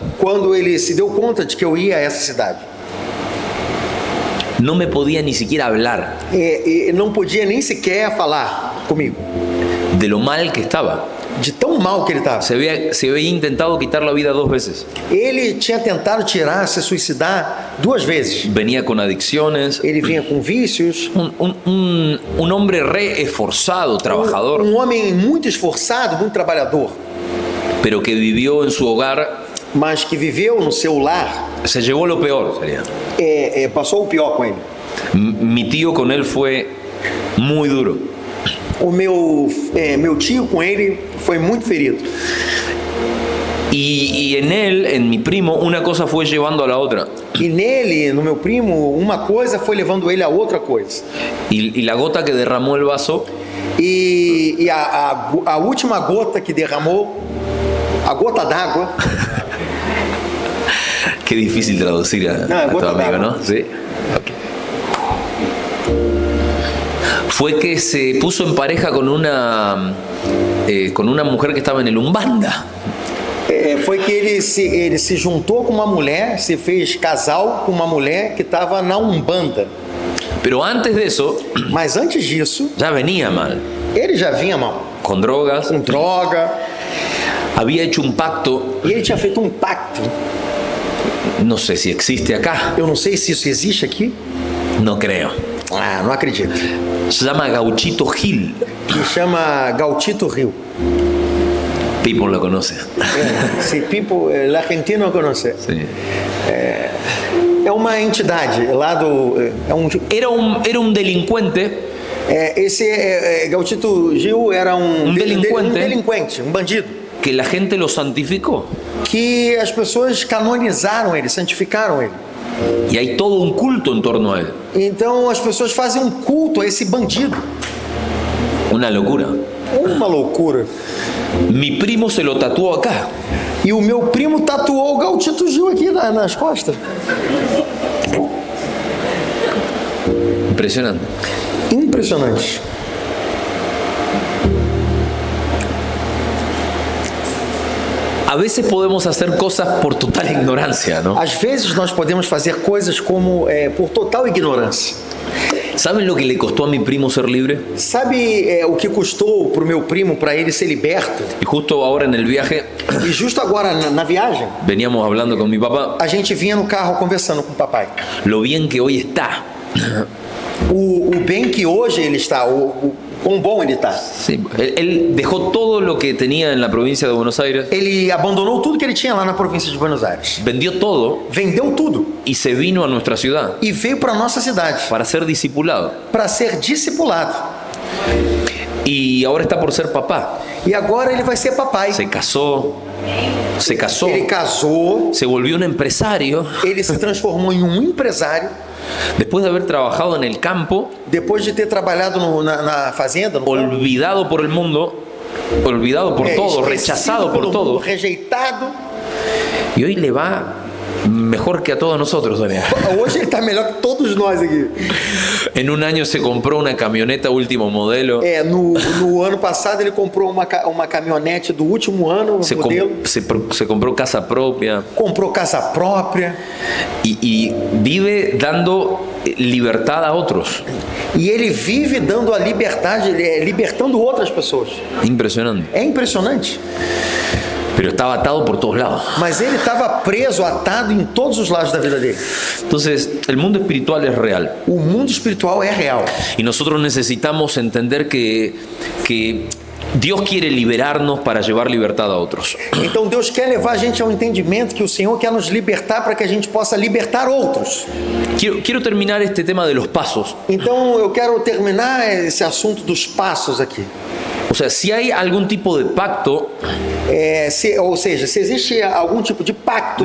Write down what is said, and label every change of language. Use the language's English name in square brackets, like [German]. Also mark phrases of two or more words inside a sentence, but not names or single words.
[Portuguese] Quando ele se deu conta de que eu ia a essa cidade, [Spanish] No me podía ni siquiera hablar [Portuguese] não podia nem sequer falar comigo, [Spanish] de lo mal que estaba. [Portuguese] de tão mal que ele estava. [Spanish] Se había intentado quitar la vida 2 veces. [Portuguese] Ele tinha tentado se suicidar 2 vezes. [Spanish] Venía con adicciones. [Portuguese] Ele vinha com vícios. [Spanish] Un hombre re esforzado, trabajador, [Portuguese] Homem muito esforçado, muito trabalhador, [Spanish] pero que vivió en su hogar. [Portuguese] mas que viveu no seu lar. [Spanish] Se llevó lo peor, sería. [Portuguese] Passou o pior com ele. [Spanish] Mi tío con él fue muy duro. [Portuguese] O meu tio com ele foi muito ferido. [Spanish] Y en mi primo, una cosa fue llevando a la otra. [Portuguese] E nele, no meu primo, uma coisa foi levando ele a outra coisa. [Spanish] Y la gota que derramó el vaso [Portuguese] E a última gota que derramou, a gota d'água, [Spanish] qué difícil traducir a tu [Portuguese] gota [Spanish] amigo, [Portuguese] d'água. [Spanish] ¿no? Sí. Fue que se puso en pareja con una mujer que estaba en el Umbanda. [Portuguese] foi que ele se juntou com uma mulher, se fez casal com uma mulher que estava na Umbanda. [Spanish] Pero antes de eso, [Portuguese] Mas antes disso, [Spanish] ya venía mal. [Portuguese] ele já vinha mal, [Spanish] Con drogas. [Portuguese] com droga, [Spanish] Había hecho un pacto, [Portuguese] e ele tinha feito um pacto. [Spanish] no sé si existe acá, [Portuguese] Eu não sei se isso existe aqui. [Spanish] no creo. [Portuguese] Não acredito. [Spanish] Se llama Gauchito Gil. [Portuguese] Que chama Gautito Rio. [Spanish] People lo conoce. Se people, [Portuguese] l'argentino não conhece. [Spanish] Sí. [Portuguese] É uma entidade lá do. [Spanish] Era un delincuente [Portuguese] Esse Gautito Gil era um delinquente, um bandido, [Spanish] que la gente lo santificó. [Portuguese] que as pessoas canonizaram ele, santificaram ele. [Spanish] Y hay todo un culto en torno a él. [Portuguese] Então as pessoas fazem um culto a esse bandido. [Spanish] Una locura. [Portuguese] Uma loucura. [Spanish] Mi primo se lo tatuó acá. [Portuguese] E o meu primo tatuou o Gautito Gil aqui nas costas. [Spanish] Impresionante. [Portuguese] Impressionante. [Spanish] A veces podemos hacer cosas por total ignorancia, ¿no? [Portuguese] Às vezes nós podemos fazer coisas como por total ignorância. [Spanish] ¿Saben lo que le costó a mi primo ser libre? [Portuguese] Sabe o que custou pro meu primo para ele ser liberto? [Spanish] Y justo ahora en el viaje [Portuguese] E justo agora na viagem, [Spanish] veníamos hablando con mi papá [Portuguese] a gente vinha no carro conversando com o papai. [Spanish] lo bien que hoy está. [Portuguese] O bem que hoje ele está, quão bom ele está. [Spanish] Sí, él dejó todo lo que tenía en la provincia de Buenos Aires, [Portuguese] Ele abandonou tudo que ele tinha lá na província de Buenos Aires. [Spanish] vendió todo [Portuguese] Vendeu tudo [Spanish] y se vino a nuestra ciudad [Portuguese] e veio para nossa cidade [Spanish] para ser discipulado. [Portuguese] para ser discipulado. [Spanish] Y ahora está por ser papá. [Portuguese] E agora ele vai ser papai. [Spanish] Se casó, [Portuguese] Ele casou, [Spanish] se volvió un empresario. [Portuguese] ele se transformou em um empresário. [Spanish] Después de haber trabajado en el campo, [Portuguese] Depois de ter trabalhado na fazenda, no campo, [Spanish] olvidado por el mundo, olvidado por todo, [Portuguese] esquecido [Spanish] rechazado por [Portuguese] pelo [Spanish] todo. [Portuguese] mundo, rejeitado. [Spanish] Y hoy le va mejor que a todos nosotros, Daniel. [Portuguese] Hoje ele está melhor que todos nós aqui. [Spanish] En un año se compró una camioneta último modelo. [Portuguese] No ano passado ele comprou uma caminhonete do último ano, [Spanish] Se, [Portuguese] modelo. [Spanish] se compró casa propia [Portuguese] Comprou casa própria. [Spanish] y vive dando libertad a otros. [Portuguese] E ele vive dando a liberdade, libertando outras pessoas. [Spanish] Impresionante. [Portuguese] É impressionante. [Spanish] Pero estaba atado por todos lados. [Portuguese] Mas ele estava preso, atado em todos os lados da vida dele. [Spanish] Entonces, el mundo espiritual es real. [Portuguese] O mundo espiritual é real. [Spanish] Y nosotros necesitamos entender que Dios quiere liberarnos para llevar libertad a otros. [Portuguese] Então Deus quer levar a gente ao entendimento que o Senhor quer nos libertar para que a gente possa libertar outros. [Spanish] Quiero terminar este tema de los pasos. [Portuguese] Então eu quero terminar esse assunto dos passos aqui. [Spanish] O sea, si hay algún tipo de pacto, [Portuguese] Ou seja, se existe algum tipo de pacto,